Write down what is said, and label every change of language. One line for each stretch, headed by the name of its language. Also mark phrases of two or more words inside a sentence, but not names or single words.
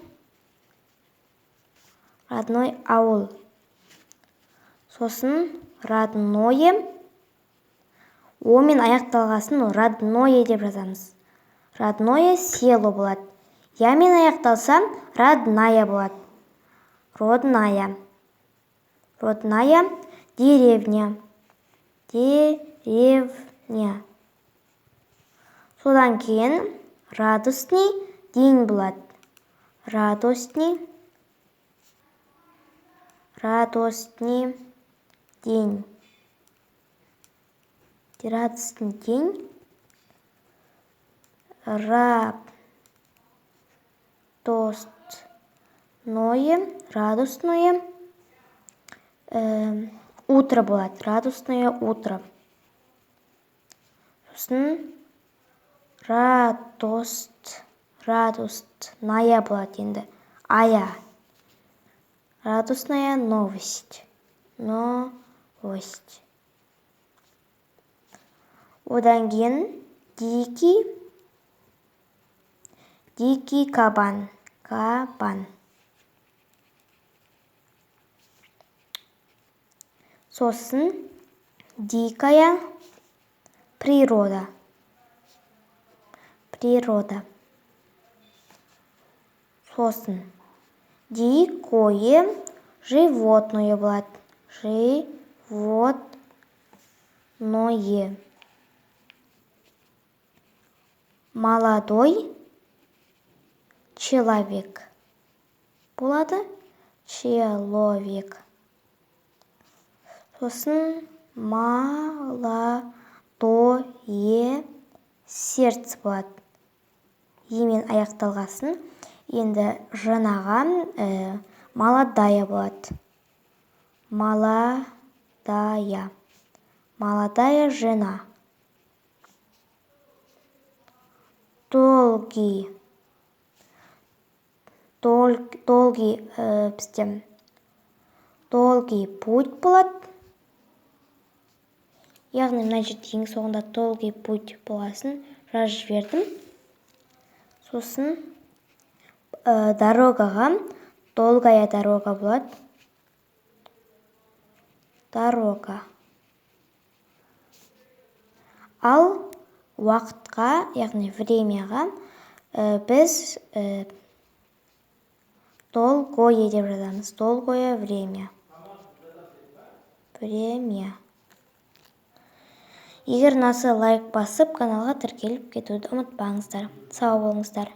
Kazakh: Родной ауыл. Сосын родное. Омен аяқталғасын родное деп жазамыз.
Russian: Родное село болады.
Kazakh: Ямен аяқталса родная болады.
Russian: Родная. Родная деревня. Деревня.
Kazakh: Содан кейін
Russian: радостный день
Kazakh: болады.
Russian: Радостный день. Радостный день. Радостное утро болады. Радостное утро.
Kazakh: Сосын радостная болады енді. Ая.
Russian: Радостная новость. Новость.
Kazakh: Одан кейін
Russian: дикий кабан. Кабан. Сосын дикая природа. Природа.
Kazakh: Сосын
Russian: дикое животное
Kazakh: болады.
Russian: Животное. Молодой человек болады. Человек. Сосын молодое сердце болады.
Kazakh: Емен аяқталғасын. Енді жаңаға молодая болады.
Russian: Молодая. Молодая жена. Долгий путь болады.
Kazakh: Яғни мына жерде ең соңында
Russian: долгий путь
Kazakh: боласын жазып жібердім. Сосын дорогаға
Russian: долгая дорога
Kazakh: болады.
Russian: Дорога.
Kazakh: Ал уақытқа, яғни времяға біз долгое деп жазамыз.
Russian: Долгое время. Время.
Kazakh: Егер ұнаса лайк басып, каналға тіркеліп кетуді ұмытпаңыздар. Сау болыңыздар.